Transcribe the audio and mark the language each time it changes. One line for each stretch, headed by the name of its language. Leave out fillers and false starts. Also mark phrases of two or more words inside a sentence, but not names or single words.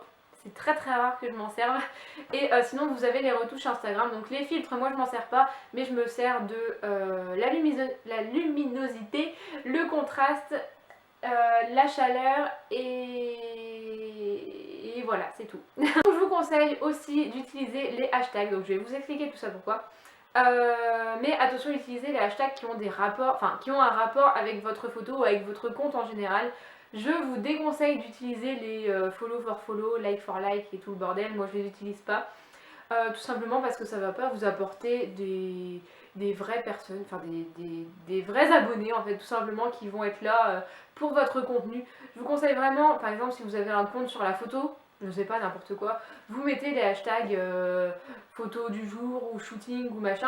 French: C'est très rare que je m'en serve. Et sinon vous avez les retouches Instagram, donc les filtres moi je m'en sers pas, mais je me sers de la luminosité, le contraste, la chaleur et voilà c'est tout. Je vous conseille aussi d'utiliser les hashtags, donc je vais vous expliquer tout ça pourquoi. Mais attention, utilisez les hashtags qui ont des rapports, enfin qui ont un rapport avec votre photo ou avec votre compte en général. Je vous déconseille d'utiliser les
English: follow for follow, like for like
French: et tout le bordel, moi je les utilise pas. Tout simplement parce que ça va pas vous apporter des vraies personnes, enfin des vrais abonnés en fait, tout simplement qui vont être là pour votre contenu. Je vous conseille vraiment, par exemple si vous avez un compte sur la photo, je sais pas, n'importe quoi, vous mettez les hashtags photo du jour ou shooting ou machin.